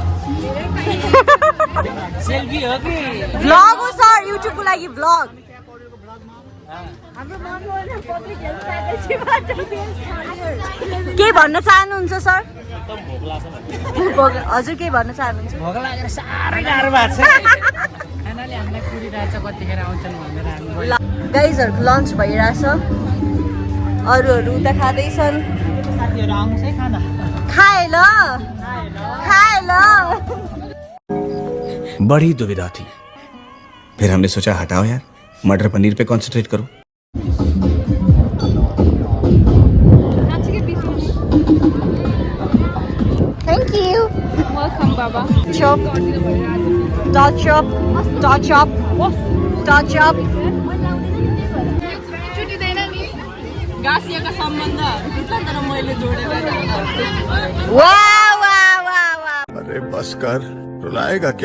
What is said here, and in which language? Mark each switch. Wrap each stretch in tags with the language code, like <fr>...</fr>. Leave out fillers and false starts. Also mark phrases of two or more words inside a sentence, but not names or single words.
<ne>सेल्फी हो कि Vlog हो सर, YouTube को लागि vlog. के भन्न चाहनुहुन्छ सर? हजुर के भन्न चाहनुहुन्छ? भोक लागेर साह्रै गाह्रो भएको छ खानाले हामीलाई कुरिरहेछ कतिखेर आउँछन् भनेर हामी गाइजहरुको लन्च भइरहेछ. अरूहरू उता खाँदैछन्. साथीहरू आउँछ है खाना खाए ल खाए ल.</ne> <hi>बड़ी दुविधा थी, फिर हमने सोचा हटाओ यार, मटर पनीर पे कंसंट्रेट करो.</hi> <en>Thank you. Welcome, Baba. Chop. Dot chop. Dot chop. Dot chop.</en> <ne>गाँसिएका सम्बन्धहरू तर मैले जोडेर</ne> <hi>वाह वाह वाह वाह. अरे बस कर, रुलाएगा क्या?</hi>